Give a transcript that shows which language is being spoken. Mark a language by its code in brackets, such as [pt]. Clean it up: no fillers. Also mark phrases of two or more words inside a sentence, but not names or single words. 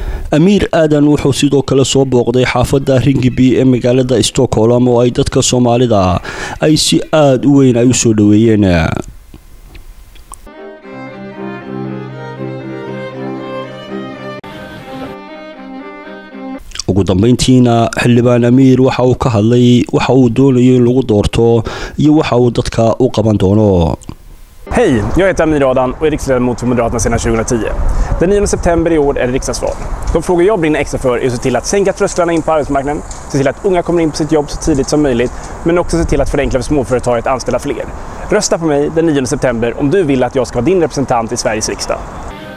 [so] Amiir Aadan wuxuu sidoo kale soo booqday xaafadda Ringiby ee magaalada Stockholm oo ay dadka Soomaalida ay si aad u weyn ay u soo dhaweeyeen. ugu dambeyntiina xildhibaan Amiir waxa uu ka hadlay waxa uu doonayo in lagu doorto iyo waxa uu dadka u qaban doono. [sv] Hej, jag heter Hadii Aad och är riksdagsledamot för Moderaterna sedan 2010. Den 9 september i år är det riksdagsval. De frågor jag brinner extra för är att se till att sänka trösklarna in på arbetsmarknaden, se till att unga kommer in på sitt jobb så tidigt som möjligt, men också se till att förenkla för småföretag att anställa fler. Rösta på mig den 9 september om du vill att jag ska vara din representant i Sveriges riksdag.